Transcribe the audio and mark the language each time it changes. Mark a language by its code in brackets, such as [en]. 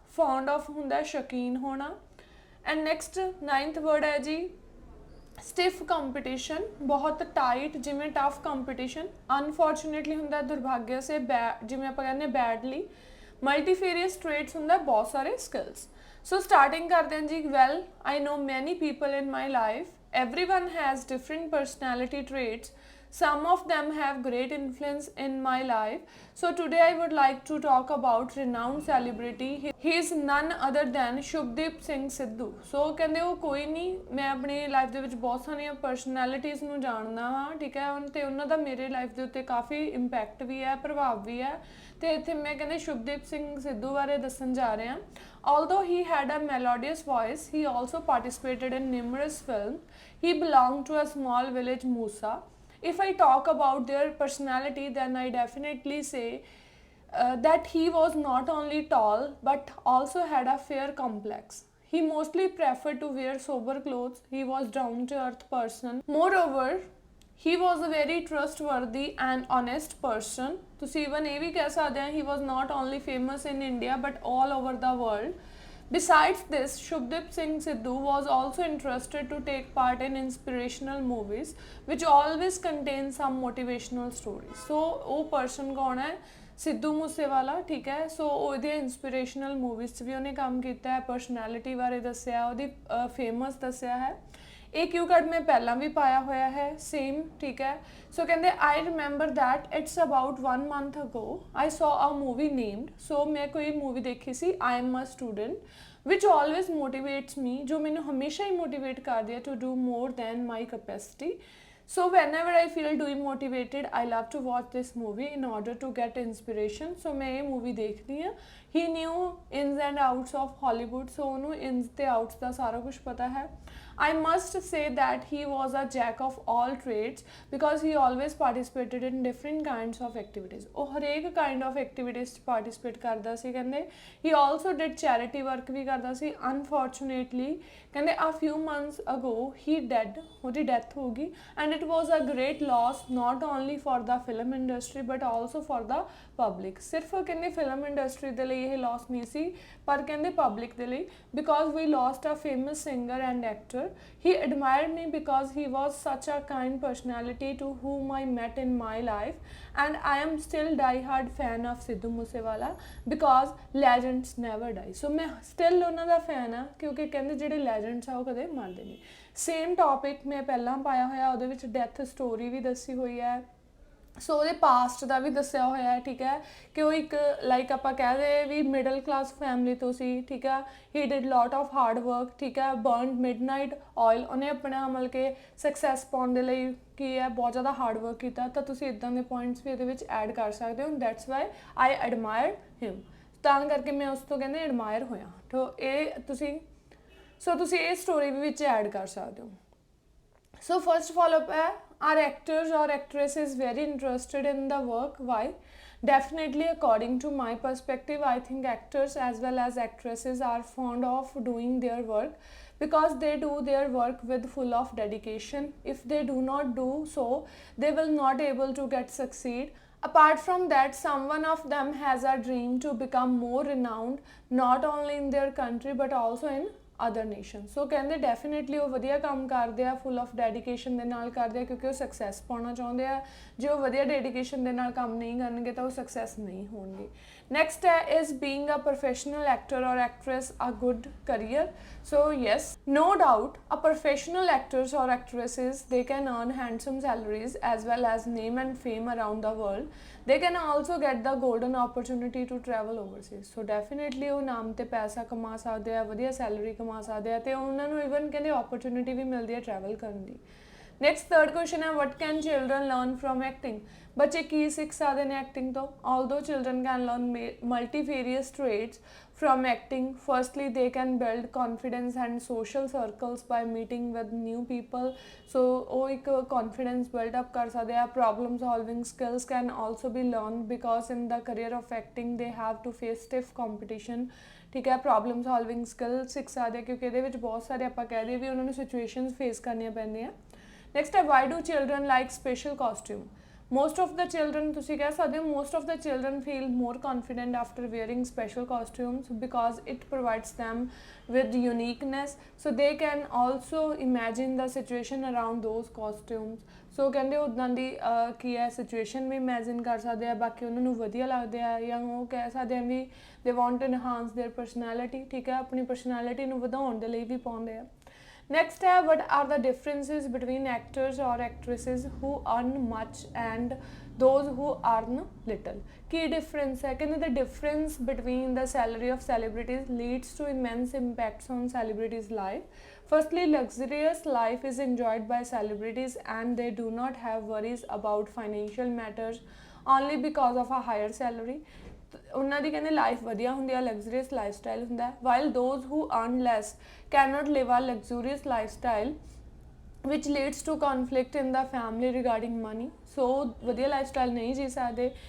[pa] Fond of ਹੁੰਦਾ ਸ਼ੌਕੀਨ ਹੋਣਾ। ਐਂਡ ਨੈਕਸਟ 9th ਵਰਡ ਹੈ ਜੀ ਸਟਿਫ ਕੰਪੀਟੀਸ਼ਨ, ਬਹੁਤ ਟਾਈਟ, ਜਿਵੇਂ ਟਫ ਕੰਪੀਟੀਸ਼ਨ। ਅਨਫੋਰਚੂਨੇਟਲੀ ਹੁੰਦਾ ਦੁਰਭਾਗਿਆ ਸੇ, ਜਿਵੇਂ ਆਪਾਂ ਕਹਿੰਦੇ ਬੈਡਲੀ। ਮਲਟੀਫੇਰੀਅਸ ਟ੍ਰੇਟਸ ਹੁੰਦਾ ਬਹੁਤ ਸਾਰੇ ਸਕਿੱਲਸ। ਸੋ ਸਟਾਰਟਿੰਗ ਕਰਦੇ ਹਾਂ ਜੀ। [en] Well I know many people in my life, everyone has different personality traits, some of them have great influence in my life. So today I would like to talk about renowned celebrity. He is none other than Shubdeep Singh Sidhu. [pa] So ਕਹਿੰਦੇ ਉਹ ਕੋਈ ਨਹੀਂ, ਮੈਂ ਆਪਣੀ life ਦੇ ਵਿੱਚ ਬਹੁਤ ਸਾਰੀਆਂ ਪਰਸਨੈਲਿਟੀਜ਼ ਨੂੰ ਜਾਣਦਾ ਹਾਂ, ਠੀਕ ਹੈ, ਤੇ ਉਹਨਾਂ ਦਾ ਮੇਰੇ ਲਾਈਫ ਦੇ ਉੱਤੇ ਕਾਫੀ ਇੰਪੈਕਟ ਵੀ ਹੈ, ਪ੍ਰਭਾਵ ਵੀ ਹੈ। ਤੇ ਇੱਥੇ ਮੈਂ ਕਹਿੰਦੇ ਸ਼ੁਭਦੀਪ ਸਿੰਘ ਸਿੱਧੂ ਬਾਰੇ ਦੱਸਣ ਜਾ ਰਹੇ ਹਾਂ। [en] Although he had a melodious voice, he also participated in numerous films. He belonged to a small village, Musa. If I talk about their personality, then I definitely say that he was not only tall but also had a fair complex. He mostly preferred to wear sober clothes. He was down to earth person. Moreover, he was a very trustworthy and honest person. [pa] ਤੁਸੀਂ even ਇਹ ਵੀ ਕਹਿ ਸਕਦੇ ਹਾਂ [en] he was not only famous in India but all over the world. Besides this, Shubdeep Singh Sidhu was also interested to take part in inspirational movies which always contain some motivational stories. [pa] So ਉਹ person ਕੌਣ ਹੈ? ਸਿੱਧੂ ਮੂਸੇਵਾਲਾ, ਠੀਕ ਹੈ। ਸੋ ਉਹਦੇ inspirational movies 'ਚ ਵੀ ਉਹਨੇ ਕੰਮ ਕੀਤਾ ਹੈ। ਪਰਸਨੈਲਿਟੀ ਬਾਰੇ ਦੱਸਿਆ, ਉਹਦੀ ਫੇਮਸ ਦੱਸਿਆ ਹੈ। ਇਹ ਕਿਊ ਕਾਰਡ ਮੈਂ ਪਹਿਲਾਂ ਵੀ ਪਾਇਆ ਹੋਇਆ ਹੈ ਸੇਮ, ਠੀਕ ਹੈ। [en] so ਕਹਿੰਦੇ I remember that it's about 1 month ago I saw a movie named, [pa] ਸੋ ਮੈਂ ਕੋਈ ਮੂਵੀ ਦੇਖੀ ਸੀ [en] I am a student which always motivates me, [pa] ਜੋ ਮੈਨੂੰ ਹਮੇਸ਼ਾ ਹੀ ਮੋਟੀਵੇਟ ਕਰਦੀ ਹੈ [en] to do more than my capacity. So whenever I feel demotivated, I love to watch this movie in order to get inspiration. So [hi] मैं ये movie देखती हूँ। [en] He knew ins and outs of Hollywood, so [pa] ਉਹਨੂੰ ins ਤੇ outs ਦਾ ਸਾਰਾ ਕੁਝ ਪਤਾ ਹੈ। [en] I must say that he was a jack of all trades because he always participated in different kinds of activities. [pa] ਉਹ ਹਰੇਕ [en] kind of activities [pa] 'ਚ participate ਕਰਦਾ ਸੀ ਕਹਿੰਦੇ। [en] He also did charity work [pa] ਵੀ ਕਰਦਾ ਸੀ। [en] Unfortunately ਕਹਿੰਦੇ a few months ago he dead, [pa] ਉਹਦੀ death ਹੋ ਗਈ। [en] And it was a great loss not only for the film industry but also for the public. [pa] ਸਿਰਫ ਕਹਿੰਦੇ film industry ਦੇ ਲਈ ਇਹ loss ਨਹੀਂ ਸੀ, ਪਰ ਕਹਿੰਦੇ ਪਬਲਿਕ ਦੇ ਲਈ, [en] because we lost a famous singer and actor. He admired me because he was such a kind personality to whom I met in my life, and I am still die-hard fan of Sidhu Moosewala because legends never die. [pa] So मैं still ਉਹਨਾਂ ਦਾ fan ਹਾਂ ਕਿਉਂਕਿ ਕਹਿੰਦੇ ਜਿਹੜੇ legends ਆ ਉਹ ਕਦੇ ਮਰਦੇ ਨਹੀਂ। ਸੇਮ ਟੌਪਿਕ ਮੈਂ ਪਹਿਲਾਂ ਪਾਇਆ ਹੋਇਆ, ਉਹਦੇ ਵਿੱਚ ਡੈਥ ਸਟੋਰੀ ਵੀ ਦੱਸੀ ਹੋਈ ਹੈ। ਸੋ ਉਹਦੇ ਪਾਸਟ ਦਾ ਵੀ ਦੱਸਿਆ ਹੋਇਆ ਹੈ, ਠੀਕ ਹੈ, ਕਿ ਉਹ ਇੱਕ ਲਾਈਕ ਆਪਾਂ ਕਹਿ ਦੇ ਵੀ ਮਿਡਲ ਕਲਾਸ ਫੈਮਿਲੀ ਤੋਂ ਸੀ, ਠੀਕ ਹੈ। [en] he did lot of hard work, [pa] ਠੀਕ ਹੈ। [en] burned midnight oil, [pa] ਉਹਨੇ ਆਪਣਾ ਮਤਲਬ ਕਿ ਸਕਸੈਸ ਪਾਉਣ ਦੇ ਲਈ ਕੀ ਹੈ ਬਹੁਤ ਜ਼ਿਆਦਾ ਹਾਰਡ ਵਰਕ ਕੀਤਾ। ਤਾਂ ਤੁਸੀਂ ਇੱਦਾਂ ਦੇ ਪੁਆਇੰਟਸ ਵੀ ਇਹਦੇ ਵਿੱਚ ਐਡ ਕਰ ਸਕਦੇ ਹੋ। [en] that's why I admire him, [pa] ਤਾਂ ਕਰਕੇ ਮੈਂ ਉਸ ਤੋਂ ਕਹਿੰਦੇ ਐਡਮਾਇਰ ਹੋਇਆ। ਤੋ ਇਹ ਤੁਸੀਂ ਤੁਸੀਂ ਇਹ ਸਟੋਰੀ ਵੀ ਵਿੱਚ ਐਡ ਕਰ ਸਕਦੇ ਹੋ। [en] So first follow-up है, are actors or actresses very interested in the work? Why? Definitely, according to my perspective, I think actors as well as actresses are fond of doing their work because they do their work with full of dedication. If they do not do so, they will not able to get succeed. Apart from that, someone of them has a dream to become more renowned, not only in their country but also in other nation. [pa] ਸੋ ਕਹਿੰਦੇ definitely ਉਹ ਵਧੀਆ ਕੰਮ ਕਰਦੇ ਆ, full of dedication ਦੇ ਨਾਲ ਕਰਦੇ ਆ, ਕਿਉਂਕਿ ਉਹ ਸਕਸੈਸ ਪਾਉਣਾ ਚਾਹੁੰਦੇ ਆ। ਜੇ ਉਹ ਵਧੀਆ ਡੈਡੀਕੇਸ਼ਨ ਦੇ ਨਾਲ ਕੰਮ ਨਹੀਂ ਕਰਨਗੇ ਤਾਂ ਉਹ ਸਕਸੈਸ ਨਹੀਂ ਹੋਣਗੇ। [en] Next ਹੈ, is being a professional actor or actress a good career? So yes, no doubt, a professional actors or actresses, they can earn handsome salaries as well as name and fame around the world. They can also get the golden opportunity to travel overseas. [pa] So definitely ਉਹ ਨਾਮ ਤੇ ਪੈਸਾ ਕਮਾ ਸਕਦੇ ਆ, ਵਧੀਆ salary ਕਮਾ ਸਕਦੇ ਆ, ਤੇ ਉਹਨਾਂ ਨੂੰ ਇਵਨ ਕਹਿੰਦੇ opportunity ਵੀ ਮਿਲਦੀ ਹੈ travel ਕਰਨ ਦੀ। [en] Next third question ਹੈ, what can children learn from acting? [pa] ਬੱਚੇ ਕੀ ਸਿੱਖ ਸਕਦੇ ਨੇ ਐਕਟਿੰਗ ਤੋਂ? [en] Although children can learn multifarious traits from acting, firstly they can build confidence and social circles by meeting with new people. [pa] So ਉਹ ਇੱਕ confidence build up ਕਰ ਸਕਦੇ ਆ। [en] problem solving skills can also be learned because in the career of acting they have to face stiff competition। [pa] ਠੀਕ ਹੈ, problem solving skill ਸਿੱਖ ਸਕਦੇ ਆ, ਕਿਉਂਕਿ ਇਹਦੇ ਵਿੱਚ ਬਹੁਤ ਸਾਰੇ ਆਪਾਂ ਕਹਿ ਦਈਏ ਵੀ ਉਹਨਾਂ ਨੂੰ ਸਿਚੁਏਸ਼ਨਸ ਫੇਸ ਕਰਨੀਆਂ ਪੈਂਦੀਆਂ। [en] Next ਹੈ, why do children like special costume? Most of the children, ਤੁਸੀਂ ਕਹਿ ਸਕਦੇ ਹੋ most of the children feel more confident after wearing special costumes because it provides them with uniqueness, so they can also imagine the situation around those costumes। [pa] ਸੋ ਕਹਿੰਦੇ ਉੱਦਾਂ ਦੀ ਕੀ ਹੈ situation ਵੀ imagine ਕਰ ਸਕਦੇ ਆ, ਬਾਕੀ ਉਹਨਾਂ ਨੂੰ ਵਧੀਆ ਲੱਗਦੇ ਆ, ਜਾਂ ਉਹ ਕਹਿ ਸਕਦੇ ਆ ਵੀ [en] ਦੇ want to enhance their personality. [pa] ਠੀਕ ਹੈ, ਆਪਣੀ ਪਰਸਨੈਲਿਟੀ ਨੂੰ ਵਧਾਉਣ ਦੇ ਲਈ ਵੀ ਪਾਉਂਦੇ ਆ। [en] Next ਹੈ, what are the differences between actors or actresses who earn much and those who earn little? [pa] Ki difference ਹੈ? [en] ਕਹਿੰਦੇ the difference between the salary of celebrities leads to immense impacts on celebrities' life. Firstly, luxurious life is enjoyed by celebrities and they do not have worries about financial matters only because of a higher salary। [pa] ਉਹਨਾਂ ਦੀ ਕਹਿੰਦੇ life ਵਧੀਆ ਹੁੰਦੀ ਆ, luxurious life style ਹੁੰਦਾ ਹੈ, [en] While those who earn less cannot live a luxurious life style which leads to conflict in the family regarding money। [pa] so ਵਧੀਆ life style ਨਹੀਂ ਜੀ ਸਕਦੇ।